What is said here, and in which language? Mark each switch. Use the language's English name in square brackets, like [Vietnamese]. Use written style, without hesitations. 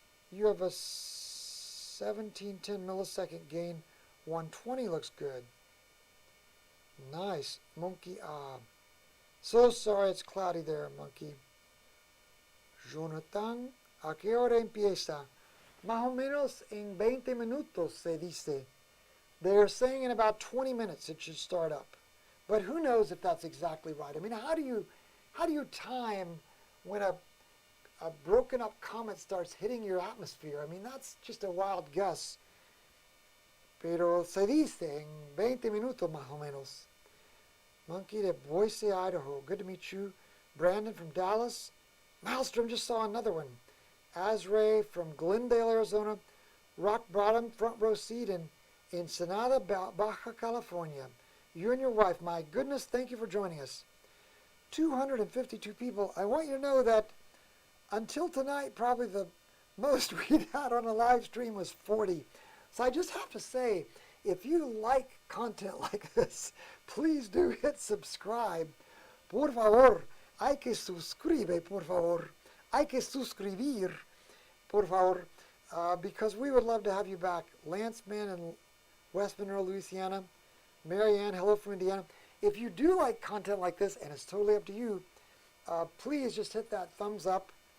[English] You have a 1710 millisecond gain. 120 looks good. Nice. Monkey, so sorry it's cloudy there, Monkey. [Spanish] Jonathan, ¿a qué hora empieza? Más o menos en 20 minutos, se dice. [English] They're saying in about 20 minutes it should start up. But who knows if that's exactly right? I mean, how do you time when a broken up comet starts hitting your atmosphere? I mean, that's just a wild guess. [Spanish] Pero se dice en 20 minutos más o menos. [English] Monkey de Boise, Idaho. Good to meet you. Brandon from Dallas. Maelstrom just saw another one. Azray from Glendale, Arizona. Rock Bottom, front row seat in Ensenada, Baja California. You and your wife, my goodness, thank you for joining us. 252 people. I want you to know that until tonight, probably the most we had on a live stream was 40. So I just have to say, if you like content like this, please do hit subscribe. [Spanish] Por favor, hay que suscribir, por favor. Hay que suscribir, por favor, [English] because we would love to have you back. Lance Man in West Monroe, Louisiana. Marianne, hello from Indiana. If you do like content like this, and it's totally up to you, please just hit that thumbs up.